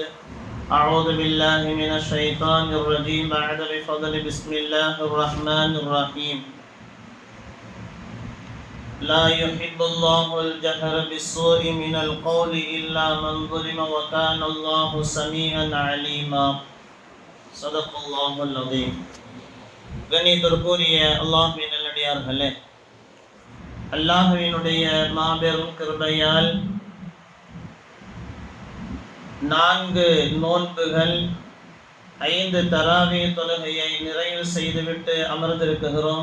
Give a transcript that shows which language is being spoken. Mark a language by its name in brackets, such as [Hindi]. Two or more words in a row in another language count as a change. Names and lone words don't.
[Arabic] أعوذ بالله من الشيطان الرجيم بعد بفضل بسم الله الرحمن الرحيم. لا يحب الله الجهر بالسوء من القول إلا من ظلم وكان الله سميعا عليما. صدق الله العظيم. [Tamil] கண்ணியத்திற்குரிய அல்லாஹ்வின் நல்லடியார்களே, அல்லாஹ்வினுடைய மாபெரும் கிருபையால் 4 நோன்புகள் 5 தராவி தொழுகையை நிறைவு செய்துவிட்டு அமர்ந்திருக்கிறோம்.